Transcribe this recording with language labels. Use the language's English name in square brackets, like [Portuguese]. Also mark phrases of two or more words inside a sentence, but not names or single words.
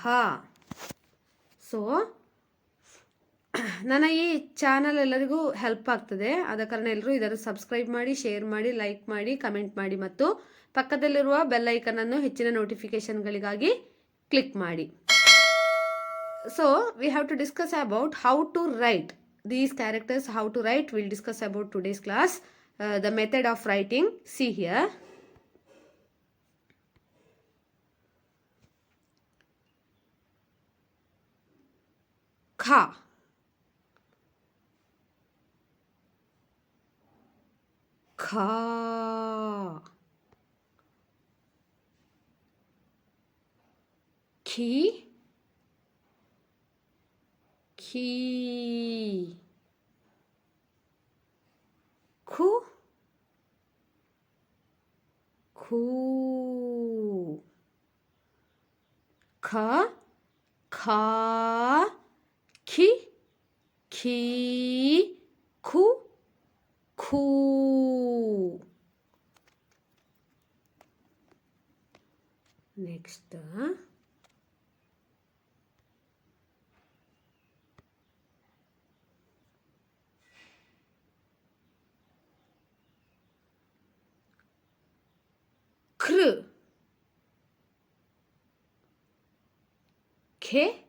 [Kannada] ಸೊ ನನ್ನ ಈ ಚಾನಲ್ ಎಲ್ಲರಿಗೂ ಹೆಲ್ಪ್ ಆಗ್ತದೆ. ಆದ ಕಾರಣ ಎಲ್ಲರೂ ಇದನ್ನು ಸಬ್ಸ್ಕ್ರೈಬ್ ಮಾಡಿ, ಶೇರ್ ಮಾಡಿ, ಲೈಕ್ ಮಾಡಿ, ಕಮೆಂಟ್ ಮಾಡಿ ಮತ್ತು ಪಕ್ಕದಲ್ಲಿರುವ [English] bell icon [Kannada] ಅನ್ನು ಹೆಚ್ಚಿನ ನೋಟಿಫಿಕೇಶನ್ಗಳಿಗಾಗಿ ಕ್ಲಿಕ್ ಮಾಡಿ. [English] So we have to discuss about how to write these characters. How to write we'll discuss about today's class. The method of writing, see here. [Kannada] Kha, kha, khi, khi, khu, khu, kha, kha, khi, khi, khu, khu. Next, kr, khe,